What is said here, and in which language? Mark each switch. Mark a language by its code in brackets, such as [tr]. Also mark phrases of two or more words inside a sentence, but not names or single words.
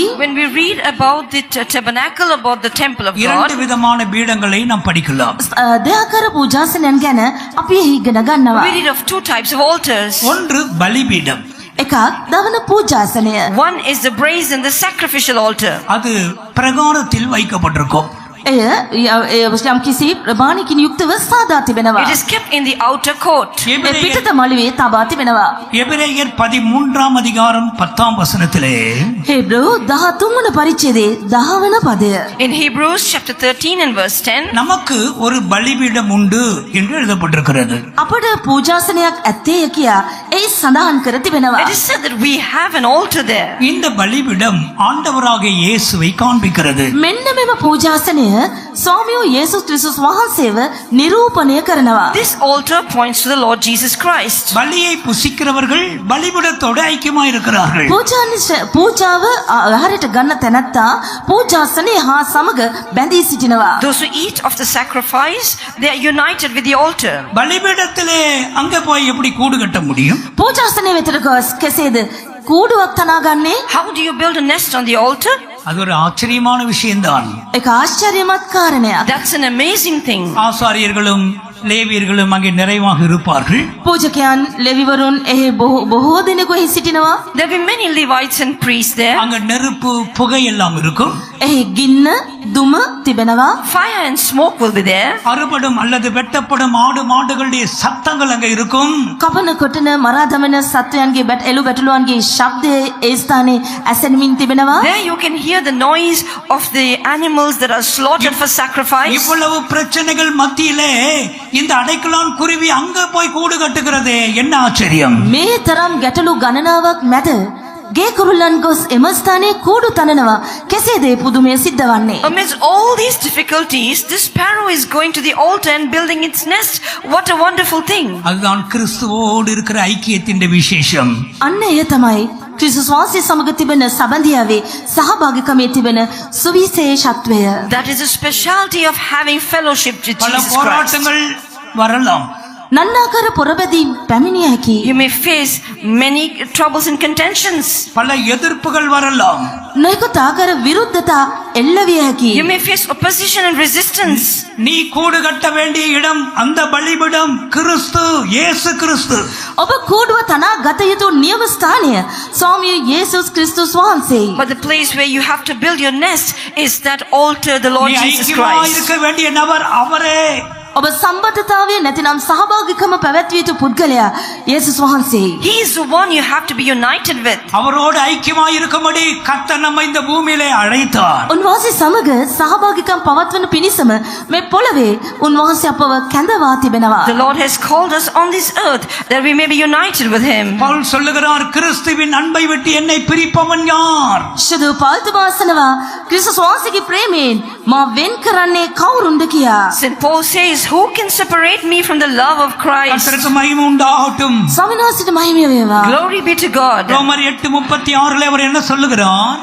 [en] When we read about the tabernacle, about the temple of 2 God, [ta] விதமான பீடங்களை நாம் படிக்கலாம். [si] දෙයාකාර පූජාසනයන් ගැන අපි එහි ඉගෙන ගන්නවා. [en] we read of 2 types of altars. [ta] ஒன்று பலிபீடம், [si] එකක් දවන පූජාසනය. [en] One is the brazen, the sacrificial altar. [ta] அது பிரகாரத்தில் வைக்கப்பட்டிருக்கும். [si] එය යම් කිසි ප්‍රමාණිකින් යුක්තව සාදා තිබෙනවා. [en] It is kept in the outer court. [si] ඒ පිටත මළුවේ තබා තිබෙනවා. [ta] எபிரேயர் 13ஆம் அதிகாரம் 10ஆம் வசனத்திலே [si] හේබ්‍රු 13 වන පරිච්ඡේදයේ 10 වන පදය. [en] In Hebrews chapter 13 and verse 10, [ta] நமக்கு ஒரு பலிபீடம் உண்டு என்று எழுதப்பட்டிருக்கிறது. [si] අපට පූජාසනයක් ඇත්තේය කියා ඒ සඳහන් කර තිබෙනවා. [en] it is said that we have an altar there. [ta] இந்த பலிபீடம் ஆண்டவராகிய இயேசுவை காண்பிக்கிறது. [si] මෙන්න මෙම පූජාසනය ස්වාමියෝ යේසුස් ක්‍රිස්තුස් වහන්සේව නිරූපණය කරනවා. [en] This altar points to the Lord Jesus Christ. [ta] பலியை புசிக்கிறவர்கள் பலிபீடத்தோடு ஐக்கியமாய் இருக்கிறார்கள். [si] පූජාව ආහාරයට ගන්න තැනැත්තා පූජාසනය හා සමග බැඳී සිටිනවා. [en] Those who eat of the sacrifice, they are united with the altar. [ta] பலிபீடத்திலே அங்க போய் எப்படி கூடு கட்ட முடியும்? [si] පූජාසනය වෙතට ගොස් කෙසේද කූඩුවක් තනා ගන්නේ? [en] How do you build a nest on the altar? [ta] அது ஒரு ஆச்சரியமான விஷயம்தான். [si] ඒක ආශ්චර්යමත් කාරණයක්. [en] That's an amazing thing. [ta] ஆசாரியர்களும் லேவியர்களும் அங்கே நிறைவாக இருப்பார்கள். [si] පූජකයන් ලෙවිවරුන් එහි බොහෝ දෙනෙකු එහි සිටිනවා. [en] There will be many Levites and priests there. [ta] அங்க நெருப்பு புகை எல்லாம் இருக்கும். [si] එහි ගින්න දුම තිබෙනවා. [en] Fire and smoke will be there. [ta] அறுபடும் அல்லது வெட்டப்படும் ஆடு மாடுகளுடைய சத்தங்கள் அங்க இருக்கும். [si] කපන කොටන මරා දමන සත්වයන්ගේ එළු බැටළුවන්ගේ ශබ්දය ඒ ස්ථානයේ ඇසෙනමින් තිබෙනවා. [en] There you can hear the noise of the animals that are slaughtered for sacrifice. [ta] இவ்வளவு பிரச்சனைகள் மத்தியிலே இந்த அடைக்கலான் குருவி அங்க போய் கூடு கட்டுகிறதே, என்ன ஆச்சரியம்! [si] මේ තරම් ගැටලු ගණනාවක් මැද ගේ කුරුල්ලන් ගොස් එම ස්ථානයේ කූඩු තනනවා. කෙසේද මේ පුදුමය සිද්ධ වන්නේ? [en] Amidst all these difficulties, this sparrow is going to the altar and building its nest. What a wonderful thing. [ta] அதுதான் கிறிஸ்துவோடு இருக்கிற ஐக்கியத்தின் விசேஷம். [si] අන්න එය තමයි ක්‍රිස්තුස් වහන්සේ සමග තිබෙන සම්බන්ධයාවේ සහභාගීකමේ තිබෙන සුවිශේෂත්වය. [en] That is a specialty of having fellowship with [ta] பல [en] Jesus Christ. [ta] போராட்டங்கள் வரலாம். [si] නන්නාකාර පොරබැදීම් පැමිණිය හැකි. [en] You may face many troubles and contentions. [ta] பல எதிர்ப்புகள் வரலாம். [si] නොයෙකුත් ආකාර විරුද්ධතා එල්ලවිය හැකි. [en] You may face opposition and resistance. [ta] நீ கூடு கட்ட வேண்டிய இடம் அந்த பலிபீடம் கிறிஸ்து, இயேசு கிறிஸ்து. [si] ඔබ කූඩුව තනා ගත යුතු නියම ස්ථානය ස්වාමී යේසුස් ක්‍රිස්තුස් වහන්සේ. [en] But the place where you have to build your nest is that altar, the Lord [ta] நீ [en] Jesus [ta] ஐக்கியமாய் [en] Christ. [ta] இருக்க வேண்டிய நபர் அவரே. [si] ඔබ සම්බන්ධතාවය නැතිනම් සහභාගීකම පැවැත්විය යුතු පුද්ගලයා යේසුස් වහන්සේ. [en] He is the one you have to be united with. [ta] அவரோடு ஐக்கியமாய் இருக்கும்படி கர்த்தர் நம்மை இந்த பூமியிலே அழைத்தார். [si] උන්වහන්සේ සමග සහභාගීකම් පවත්වන පිණිසම මේ පොළවේ උන්වහන්සේ අපව කැඳවා තිබෙනවා. [en] The Lord has called us on this earth that we may be united with Him. [ta] பவுல் சொல்லுகிறார், கிறிஸ்துவின் அன்பை விட்டு என்னை பிரிப்பவன் யார்? [si] ශුදු පාල්තු වාසනවා ක්‍රිස්තුස් වහන්සේගේ ප්‍රේමයෙන් මා වෙන් කරන්නේ කවුරුන්ද කියා. [en] St. Paul says, who can separate me from the love of Christ? [ta] கர்த்தருக்கு மகிமை உண்டாகட்டும். [si] ස්වාමීන් වහන්සේට මහිම වේවා. [en] Glory be to God. [ta] ரோமர் 8:36 அவர் என்ன சொல்லுகிறார்?